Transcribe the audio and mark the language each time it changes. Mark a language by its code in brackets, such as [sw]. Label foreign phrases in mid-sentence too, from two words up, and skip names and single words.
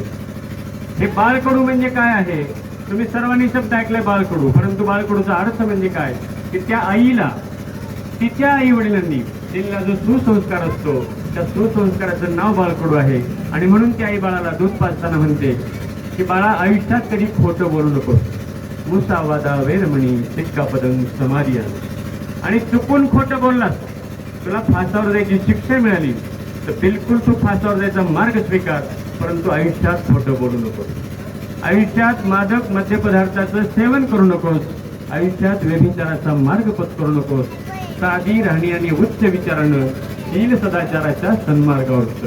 [mr] हे बाळकडू म्हणजे काय आहे? तुम्ही सर्वांनी शब्द ऐकलाय बाळकडू, परंतु बाळकडूचा अर्थ म्हणजे काय? की त्या आईला तिच्या आई वडिलांनी तिला जो सुसंस्कार असतो त्या सुसंस्काराचं नाव बाळकडू आहे. आणि म्हणून ती आई बाळाला दूध पाजताना म्हणते की बाळा आयुष्यात कधी खोटं बोलू नकोस. [pi] मुसावादा वेरमणी सिक्खापदं समाधियामि. [mr] आणि चुकून खोटं बोललास तुला फासावर जायची शिक्षा मिळाली तर बिलकुल तू फासावर जायचा मार्ग स्वीकार, परंतु आयुष्यात खोटं बोलू नकोस. आयुष्यात मादक मद्यपदार्थाचं सेवन करू नकोस. आयुष्यात व्यभिचाराचा मार्ग पत्करू नकोस. साधी राहणी आणि उच्च विचारानं शील सदाचाराच्या सन्मार्गावर.